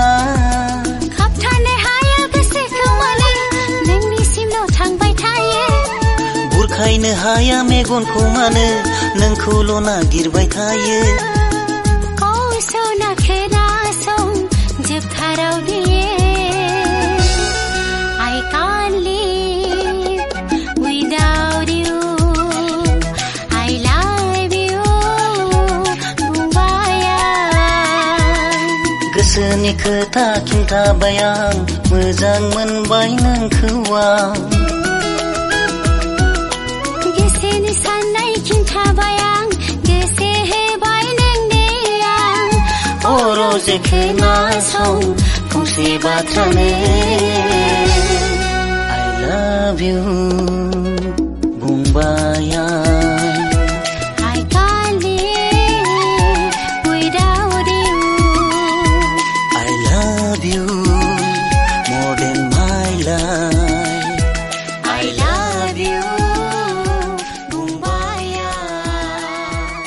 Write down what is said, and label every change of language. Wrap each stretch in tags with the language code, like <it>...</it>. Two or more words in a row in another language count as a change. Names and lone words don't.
<brx>खाबथानो हाया गोसोखौ माने नोंनिसिमल' थांबाय थायो बुरखायनो हाया मेगनखौ मानो नोंखौल' नागिरबाय थायो सना खोनासं जोबथाराव बियो</brx> <en>I can't live without you I love you</en> <brx>बुंबाय आं गोसोनि खोथा खिन्थाबाय आं मोजां मोनबाय नोंखौ आं गोसोनि साननाय खिन्थाबाय आं गोसो होबाय नोंनो आं रोजे खोनासं फंसे बाथ्रानो</brx> <en>I love you</en> <brx>बुंबाय आं</brx> <en>I can't live without you I love you more than my life I love you</en> <brx>बुंबाय आं</brx>